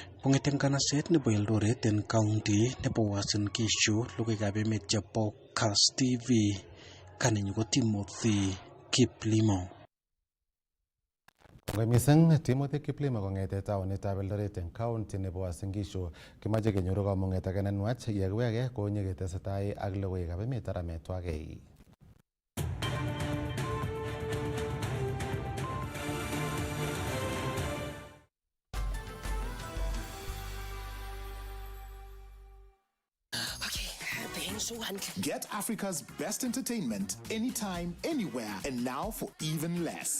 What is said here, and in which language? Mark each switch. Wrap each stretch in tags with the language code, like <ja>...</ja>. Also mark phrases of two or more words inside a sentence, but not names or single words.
<kln>Kong'eten nganaset nebo Eldoret en county nebo Uasin Gishu, logoiwekab emet chebo Kass TV, kanenyu ko Timothy Kiplimo. Kongoi mising Timothy Kiplimo kong'ete taonitab Eldoret en county nebo Uasin Gishu. Kimache kenyoru kamung'et age nenwach yekiwege konyeketesetai ak logoiwekab emet arametwagei.</kln> <en>Get Africa's best entertainment anytime, anywhere, and now for even less.</en>